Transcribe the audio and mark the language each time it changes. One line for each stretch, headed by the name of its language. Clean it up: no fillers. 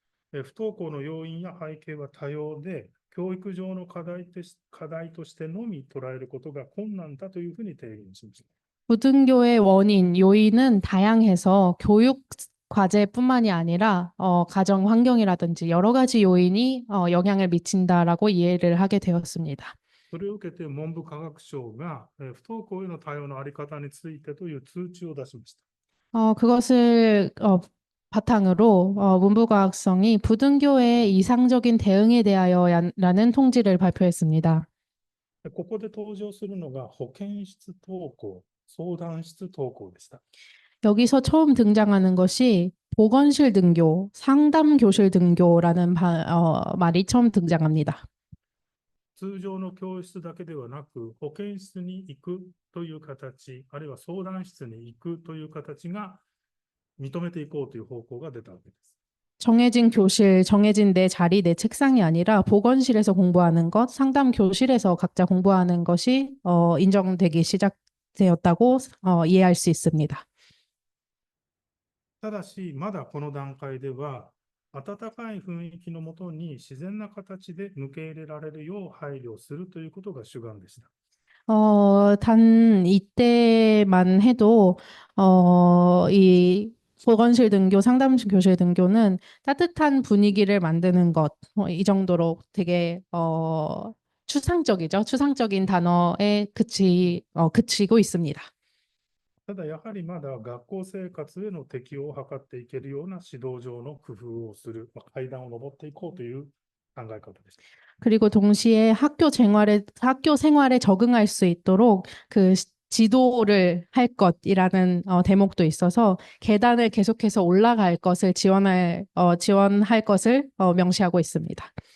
Japanese: 不登校の要因や背景は多様で、教育上の課題としてのみ捉えることが困難だというふうに提言しました。
Korean: 부등교의 원인, 요인은 다양해서 교육 과제뿐만이 아니라 가정 환경이라든지 여러 가지 요인이 영향을 미친다라고 이해를 하게 되었습니다.
Japanese: それを受けて文部科学省が不登校への対応のあり方についてという通知を出しました。
Korean: 그것을 바탕으로 문부과학성이 부등교의 이상적인 대응에 대하여라는 통지를 발표했습니다.
Japanese: ここで登場するのが保健室登校、相談室登校でした。
Korean: 여기서 처음 등장하는 것이 보건실 등교, 상담교실 등교라는 말이 처음 등장합니다.
Japanese: 通常の教室だけではなく、保健室に行くという形、あるいは相談室に行くという形が認めていこうという方向が出たわけです。
Korean: 정해진 교실, 정해진 내 자리, 내 책상이 아니라 보건실에서 공부하는 것, 상담 교실에서 각자 공부하는 것이 인정되기 시작되었다고 이해할 수 있습니다.
Japanese: ただし、まだこの段階では、温かい雰囲気のもとに自然な形で受け入れられるよう配慮するということが主眼でした。
Korean: 단 이때만 해도 이 보건실 등교, 상담 교실 등교는 따뜻한 분위기를 만드는 것, 이 정도로 되게 추상적이죠. 추상적인 단어에 그치고 있습니다.
Japanese: ただ、やはりまだ学校生活への適応を図っていけるような指導上の工夫をする、階段を上っていこうという考え方でした。
Korean: 그리고 동시에 학교 생활에 적응할 수 있도록 그 지도를 할 것이라는 대목도 있어서 계단을 계속해서 올라갈 것을 지원할 것을 명시하고 있습니다.